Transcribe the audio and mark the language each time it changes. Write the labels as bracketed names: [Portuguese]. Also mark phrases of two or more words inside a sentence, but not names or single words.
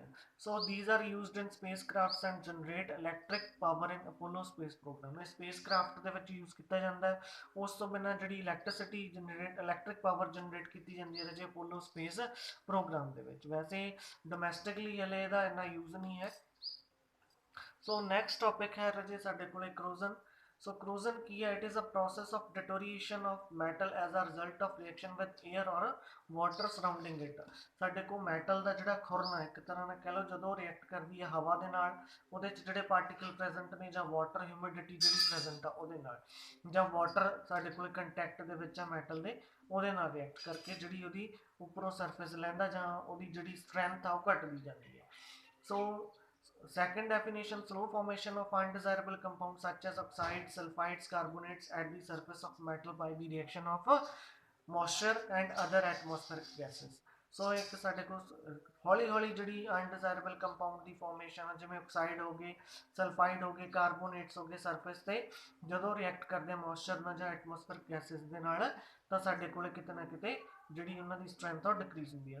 [English] so these are used in space crafts and generate electric power in Apollo space program, [Punjabi] ਇਹ ਸਪੇਸ ਕ੍ਰਾਫਟ ਦੇ ਵਿੱਚ ਯੂਜ਼ ਕੀਤਾ ਜਾਂਦਾ ਹੈ। ਉਸ ਤੋਂ ਬਿਨਾਂ ਜਿਹੜੀ [English] electric power generate [Punjabi] ਕੀਤੀ ਜਾਂਦੀ ਹੈ ਰਜੇ ਅਪੋਲੋ ਸਪੇਸ ਪ੍ਰੋਗਰਾਮ ਦੇ ਵਿੱਚ, ਵੈਸੇ ਡੋਮੈਸਟਿਕਲੀ ਹਲੇ ਇਹਦਾ ਇੰਨਾ ਯੂਜ਼ ਨਹੀਂ ਹੈ। [English] so next topic [Punjabi] ਹੈ ਰਜੇ ਸਾਡੇ ਕੋਲ ਕਰੋਜ਼ਨ। [English] So corrosion [Punjabi] ਕੀ ਹੈ? [English] It is a process of deterioration of metal as a result of reaction with air or water surrounding it। [Punjabi] ਸਾਡੇ ਕੋਲ ਮੈਟਲ ਦਾ ਜਿਹੜਾ ਖੁਰਨਾ ਇੱਕ ਤਰ੍ਹਾਂ ਨਾਲ ਕਹਿ ਲਓ ਜਦੋਂ ਰਿਐਕਟ ਕਰਦੀ ਹੈ ਹਵਾ ਦੇ ਨਾਲ, ਉਹਦੇ 'ਚ ਜਿਹੜੇ ਪਾਰਟੀਕਲ ਪ੍ਰੈਜ਼ੈਂਟ ਨੇ ਜਾਂ [English] water humidity [Punjabi] ਜਿਹੜੀ ਪ੍ਰੈਜ਼ੈਂਟ ਆ ਉਹਦੇ ਨਾਲ, ਜਾਂ ਵਾਟਰ ਸਾਡੇ ਕੋਲ ਕੰਟੈਕਟ ਦੇ ਵਿੱਚ ਆ ਮੈਟਲ ਦੇ, ਉਹਦੇ ਨਾਲ ਰਿਐਕਟ ਕਰਕੇ ਜਿਹੜੀ ਉਹਦੀ ਉੱਪਰੋਂ ਸਰਫੇਸ ਲੈਂਦਾ ਜਾਂ ਉਹਦੀ ਜਿਹੜੀ ਸਟਰੈਂਥ ਆ ਉਹ ਘਟਦੀ ਜਾਂਦੀ ਹੈ। [English] ਸੋ second definition, slow formation of undesirable compounds such as oxides, sulfides, carbonates at the surface of metal by the reaction of moisture and other atmospheric gases। [Punjabi] ਸੋ ਇੱਕ ਸਾਡੇ ਕੋਲ ਹੌਲੀ ਹੌਲੀ ਜਿਹੜੀ [English] undesirable compound [Punjabi] ਦੀ ਫਾਰਮੇਸ਼ਨ ਜਿਵੇਂ ਆਕਸਾਈਡ ਹੋ ਗਏ, ਸਲਫਾਈਡ ਹੋ ਗਏ, ਕਾਰਬੋਨੇਟਸ ਹੋ ਗਏ ਸਰਫੇਸ ਤੇ ਜਦੋਂ ਰਿਐਕਟ ਕਰਦੇ ਆ ਮੋਇਸਚਰ ਨਾਲ ਜਾਂ [English] atmospheric gases [Punjabi] ਦੇ ਨਾਲ ਤਾਂ ਸਾਡੇ ਕੋਲ ਕਿਤੇ ਨਾ ਕਿਤੇ ਜਿਹੜੀ ਉਹਨਾਂ ਦੀ ਸਟਰੈਂਥ ਆ ਡਿਕਰੀਜ਼ ਹੁੰਦੀ ਹੈ।